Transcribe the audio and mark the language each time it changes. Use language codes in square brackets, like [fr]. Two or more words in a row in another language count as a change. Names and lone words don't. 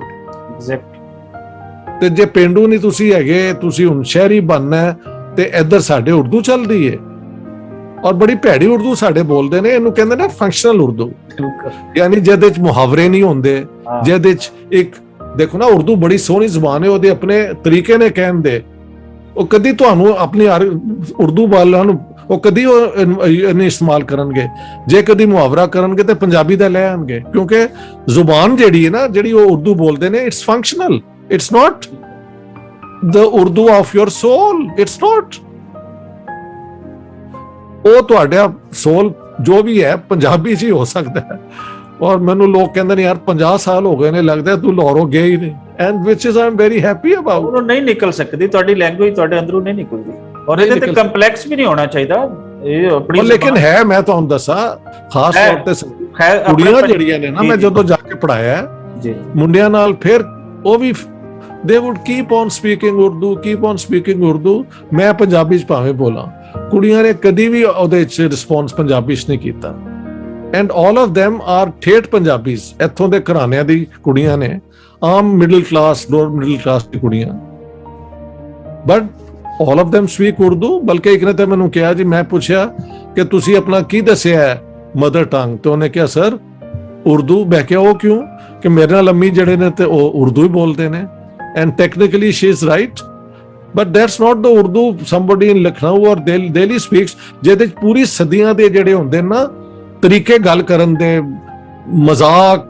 [pa] ਤੇ ਜੇ ਪੇਂਡੂ ਨਹੀਂ ਤੁਸੀਂ ਹੈਗੇ, ਤੁਸੀਂ ਹੁਣ ਸ਼ਹਿਰੀ ਬਣਨਾ, ਤੇ ਇੱਧਰ ਸਾਡੇ ਉਰਦੂ ਚੱਲਦੀ ਹੈ, ਔਰ ਬੜੀ ਭੈੜੀ ਉਰਦੂ ਸਾਡੇ ਬੋਲਦੇ ਨੇ, ਇਹਨੂੰ ਕਹਿੰਦੇ ਨੇ ਫੰਕਸ਼ਨਲ ਉਰਦੂ, ਯਾਨੀ ਜਿਹਦੇ ਚ ਮੁਹਾਵਰੇ ਨਹੀਂ ਹੁੰਦੇ, ਜਿਹਦੇ ਚ ਇੱਕ ਦੇਖੋ ਨਾ, ਉਰਦੂ ਬੜੀ ਸੋਹਣੀ ਜ਼ੁਬਾਨ ਹੈ, ਉਹਦੇ ਆਪਣੇ ਤਰੀਕੇ ਨੇ ਕਹਿਣ ਦੇ। ਉਹ ਕਦੀ ਤੁਹਾਨੂੰ ਆਪਣੀ ਉਰਦੂ ਵਾਲਾਂ ਨੂੰ ਉਹ ਕਦੀ ਨਹੀਂ ਇਸਤੇਮਾਲ ਕਰਨਗੇ, ਜੇ ਕਦੀ ਮੁਹਾਵਰਾ ਕਰਨਗੇ ਤੇ ਪੰਜਾਬੀ ਦਾ ਲੈ ਆਣਗੇ, ਕਿਉਂਕਿ ਜ਼ੁਬਾਨ ਜਿਹੜੀ ਹੈ ਨਾ, ਜਿਹੜੀ ਉਹ ਉਰਦੂ ਬੋਲਦੇ ਨੇ, [en] it's functional, it's not the Urdu of your soul, it's not। [pa] ਉਹ ਤੁਹਾਡਾ ਸੋਲ ਜੋ ਵੀ ਹੈ ਪੰਜਾਬੀ ਚ ਹੀ ਹੋ ਸਕਦਾ ਹੈ। ਔਰ ਮੈਨੂੰ ਲੋਕ ਕਹਿੰਦੇ ਨੇ ਯਾਰ 50 ਸਾਲ ਹੋ ਗਏ ਨੇ, ਲੱਗਦਾ ਤੂੰ ਲਾਹੌਰੋਂ ਗਿਆ ਹੀ ਨਹੀਂ, [en] and which is I'm very happy about। [pa] ਉਹ ਨਹੀਂ ਨਿਕਲ ਸਕਦੀ, ਤੁਹਾਡੀ ਲੈਂਗੁਏਜ ਤੁਹਾਡੇ ਅੰਦਰੋਂ ਨਹੀਂ ਨਿਕਲਦੀ, ਔਰ ਇਹਦੇ ਤੇ ਕੰਪਲੈਕਸ ਵੀ ਨਹੀਂ ਹੋਣਾ ਚਾਹੀਦਾ। ਇਹ ਆਪਣੀ ਲੇਕਿਨ ਹੈ, ਮੈਂ ਤੁਹਾਨੂੰ ਦੱਸਾਂ, ਖਾਸ ਤੌਰ ਤੇ ਕੁੜੀਆਂ ਜਿਹੜੀਆਂ ਨੇ ਨਾ, ਮੈਂ ਜਦੋਂ ਜਾ ਕੇ ਪੜਾਇਆ ਜੀ ਮੁੰਡਿਆਂ ਨਾਲ, ਫਿਰ ਉਹ ਵੀ [en] they would keep on speaking Urdu, [pa] keep on speaking Urdu। ਮੈਂ ਪੰਜਾਬੀ ਚ ਭਾਵੇਂ ਬੋਲਾਂ, ਕੁੜੀਆਂ ਨੇ ਕਦੀ ਵੀ ਉਹਦੇ ਚ ਰਿਸਪੌਂਸ ਪੰਜਾਬੀ ਚ ਨਹੀਂ ਕੀਤਾ। [en] and all of them are [pa] ਠੇਠ ਪੰਜਾਬੀਜ਼, ਇੱਥੋਂ ਦੇ ਘਰਾਣਿਆਂ ਦੀ ਕੁੜੀਆਂ ਨੇ, ਆਮ ਮਿਡਲ ਕਲਾਸ, ਲੋਅਰ ਮਿਡਲ ਕਲਾਸ ਦੀ ਕੁੜੀਆਂ, [en] but all of them speak Urdu। [pa] ਬਲਕਿ ਇੱਕ ਨੇ ਤਾਂ ਮੈਨੂੰ ਕਿਹਾ ਜੀ, ਮੈਂ ਪੁੱਛਿਆ ਕਿ ਤੁਸੀਂ ਆਪਣਾ ਕੀ ਦੱਸਿਆ ਹੈ ਮਦਰ ਟੰਗ, ਤੇ ਉਹਨੇ ਕਿਹਾ ਸਰ ਉਰਦੂ। ਮੈਂ ਕਿਹਾ ਉਹ ਕਿਉਂ? ਕਿ ਮੇਰੇ ਨਾਲ ਅੰਮੀ ਜਿਹੜੇ ਨੇ ਤੇ ਉਹ ਉਰਦੂ ਹੀ ਬੋਲਦੇ ਨੇ, [en] and technically she is right, but that's not the Urdu somebody in Lucknow or Delhi speaks, [pa] ਜਿਹਦੇ ਚ ਪੂਰੀ ਸਦੀਆਂ ਦੇ ਜਿਹੜੇ ਹੁੰਦੇ ਨਾ ਤਰੀਕੇ ਗੱਲ ਕਰਨ ਦੇ, ਮਜ਼ਾਕ